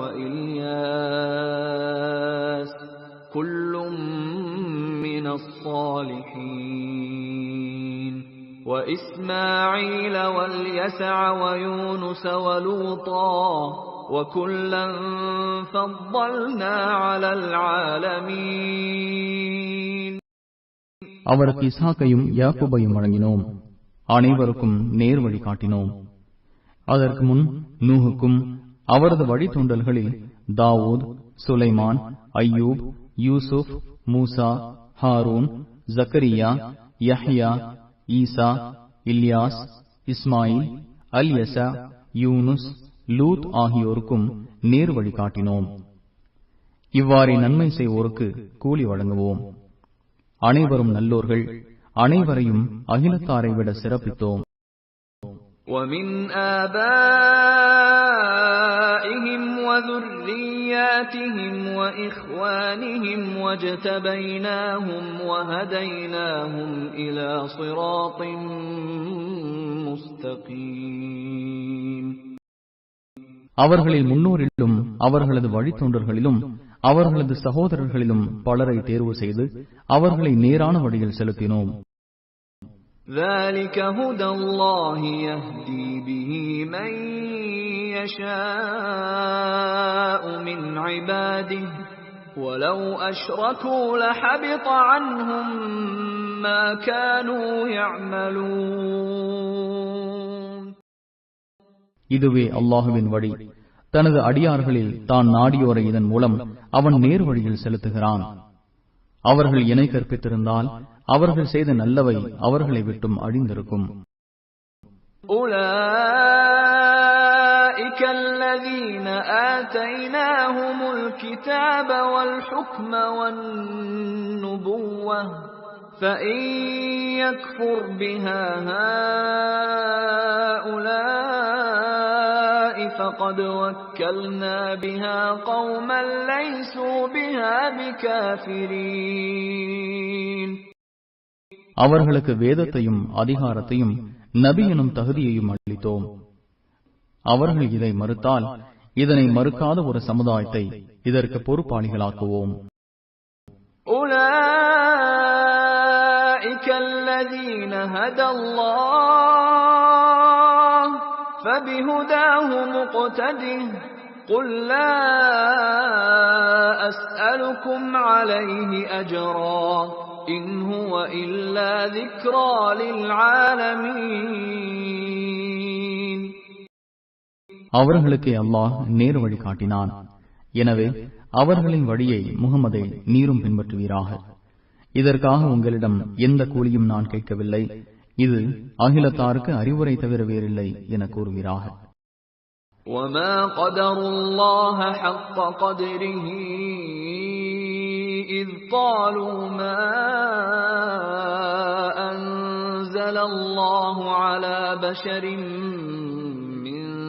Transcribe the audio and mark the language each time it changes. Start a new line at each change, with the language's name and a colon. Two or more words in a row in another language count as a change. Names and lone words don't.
Arabic: وَإِلْيَاسَ كُلٌّ مِّنَ الصَّالِحِينَ وَإِسْمَاعِيلَ وَالْيَسَعَ وَيُونُسَ وَلُوطًا وَكُلًّا فَضَّلْنَا عَلَى الْعَالَمِينَ
Tamil: அவருக்கு இஸ்ஹாக்கையும் யாக்கூபையும் வழங்கினோம். அனைவருக்கும் நேர் வழி காட்டினோம். அதற்கு முன் நூஹுக்கும் அவரது வழித்தோன்றல்களில் தாவூத், சுலைமான், அய்யூப், யூசுப், மூசா, ஹாரூன், ஜக்கரியா, யஹ்யா, ஈசா, இல்யாஸ், இஸ்மாயில், அல்யசா, யூனுஸ், லூத் ஆகியோருக்கும் நேர் வழி காட்டினோம். இவ்வாறு நன்மை செய்வோருக்கு கூலி வழங்குவோம். அனைவரும் நல்லோர்கள். அனைவரையும் அகிலத்தாரை விட சிறப்பித்தோம்.
Arabic: وَمِنْ آبَائِهِمْ وَذُرِّيَّاتِهِمْ وَإِخْوَانِهِمْ وَاجْتَبَيْنَاهُمْ وَهَدَيْنَاهُمْ إِلَى صِرَاطٍ مُسْتَقِيمٍ
Tamil: அவர்களில் முன்னோரிலும் அவர்களது வழித்தோன்றர்களிலும் அவர்களது சகோதரர்களிலும் பலரை தேர்வு செய்து அவர்களை நேரான வழியில் செலுத்தினோம்.
Arabic: ذَلِكَ هُدَى اللَّهِ يَهْدِي بِهِ مَن يَشَاءُ مِنْ عِبَادِهِ وَلَوْ أَشْرَكُوا لَحَبِطَ عَنْهُمْ مَا كَانُوا يَعْمَلُونَ
Tamil: இதுவே அல்லாஹுவின் வழி. தனது அடியார்களில் தான் நாடியோரை இதன் மூலம் அவன் நேர் வழியில் செலுத்துகிறான். அவர்கள் இணை கற்பித்திருந்தால் அவர்கள் செய்த நல்லவை அவர்களை விட்டும் அழிந்திருக்கும்.
Arabic: أُولَئِكَ الَّذِينَ آتَيْنَاهُمُ الْكِتَابَ وَالْحُكْمَ وَالنُّبُوَّةَ فَإِن يَكْفُرْ بِهَا هَؤُلَاءِ فَقَدْ وَكَّلْنَا بِهَا قَوْمًا لَيْسُوا بِهَا بِكَافِرِينَ
Tamil: அவர்களுக்கு வேதத்தையும் அதிகாரத்தையும் நபி எனும் தகுதியையும் அளித்தோம். அவர்கள் இதை மறுத்தால் இதனை மறுக்காத ஒரு சமுதாயத்தை இதற்கு பொறுப்பாளிகளாக்குவோம்.
Arabic: أُولَئِكَ الَّذِينَ هَدَى اللَّهُ فَبِهُدَاهُ مُقْتَدِهْ قُل لَّا أَسْأَلُكُمْ عَلَيْهِ أَجْرًا إِنْ هُوَ إِلَّا ذِكْرَى لِلْعَالَمِينَ
Tamil: அவர்களுக்கு அல்லாஹ் நேர் வழி காட்டினான். எனவே அவர்களின் வழியை முகமதே நீரும் பின்பற்றுவீராக. இதற்காக உங்களிடம் எந்த கூலியும் நான் கேட்கவில்லை. இது அகிலத்தாருக்கு அறிவுரை தவிர வேறில்லை என கூறுவீராக.
Arabic: وَمَا قَدَرُوا اللَّهَ حَقَّ قَدْرِهِ إِذْ قَالُوا مَا أَنزَلَ اللَّهُ عَلَى بَشَرٍ مِّن